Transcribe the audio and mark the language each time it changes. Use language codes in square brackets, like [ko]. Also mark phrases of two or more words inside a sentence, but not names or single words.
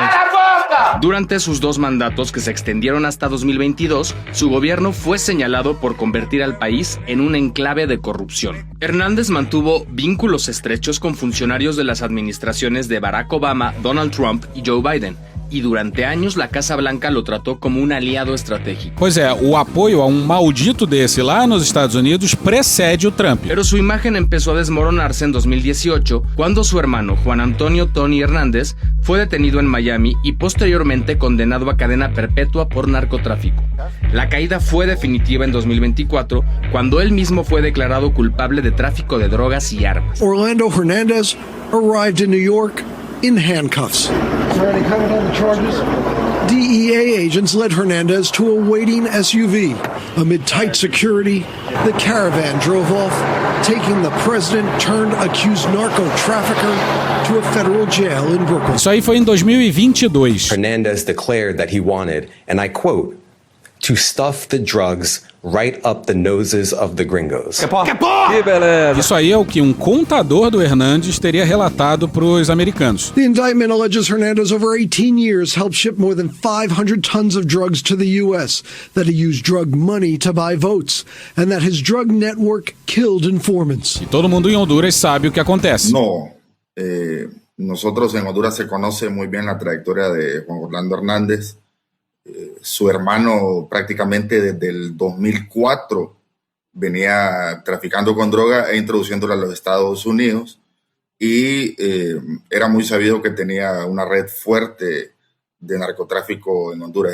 [es] Durante sus 2 mandatos, que se extendieron hasta 2022, su gobierno fue señalado por convertir al país en un enclave de corrupción. Hernández mantuvo vínculos estrechos con funcionarios de las administraciones de Barack Obama, Donald Trump y Joe Biden, y durante años la Casa Blanca lo trató como un aliado estratégico. [pt] Pois é, o apoio a maldito desse lá nos Estados Unidos precede o Trump. [es] Pero su imagen empezó a desmoronarse en 2018, cuando su hermano Juan Antonio Tony Hernández fue detenido en Miami y posteriormente condenado a cadena perpetua por narcotráfico. La caída fue definitiva en 2024, cuando él mismo fue declarado culpable de tráfico de drogas y armas. [en] Orlando Hernández arrived in New York in handcuffs. DEA agents led Hernandez to a waiting SUV. Amid tight security, the caravan drove off, taking the president-turned-accused narco-trafficker to a federal jail in Brooklyn. [pt] Isso aí foi em 2022. [en] Hernandez declared that he wanted, and I quote, to stuff the drugs right up the noses of the gringos. [pt] Que beleza! Isso aí é o que um contador do Hernandes teria relatado para os americanos. [en] The indictment alleges Hernandez over 18 years helped ship more than 500 tons of drugs to the U.S., that he used drug money to buy votes, and that his drug network killed informants. [pt] E todo mundo em Honduras sabe o que acontece. [es] No, nosotros en Honduras se conoce muy bien la trayectoria de Juan Orlando Hernández. Su hermano prácticamente desde el 2004 venía traficando con droga e introduciéndola a los Estados Unidos y era muy sabido que tenía una red fuerte de narcotráfico en Honduras.